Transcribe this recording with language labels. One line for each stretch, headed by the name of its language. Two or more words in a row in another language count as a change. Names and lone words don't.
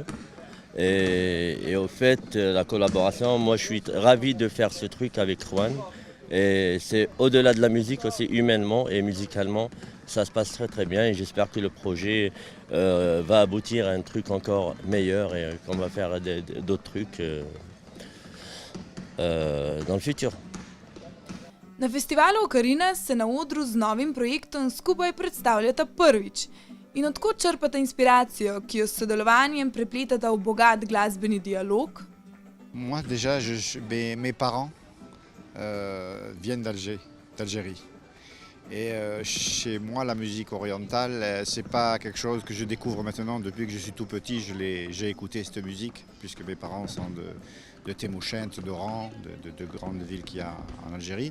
French: Et au fait, la collaboration, moi, je suis ravi de faire ce truc avec Juan. Et c'est au-delà de la musique, aussi humainement et musicalement. Ça se passe très bien et j'espère que le projet va aboutir à un truc encore meilleur et qu'on va faire d'autres trucs dans le futur.
Slovenian: Na festivalu Ocarina se na odru z novim projektom skupaj predstavljata prvič. In od kod črpata inspiracijo, ki jo s sodelovanjem prepletata v bogat glasbeni dialog?
French: Moi déjà, mes parents viennent d'Algérie. Et chez moi, la musique orientale, c'est pas quelque chose que je découvre maintenant. Depuis que je suis tout petit, j'ai écouté cette musique, puisque mes parents sont de Témouchent, d'Oran, de grandes villes qu'il y a en Algérie.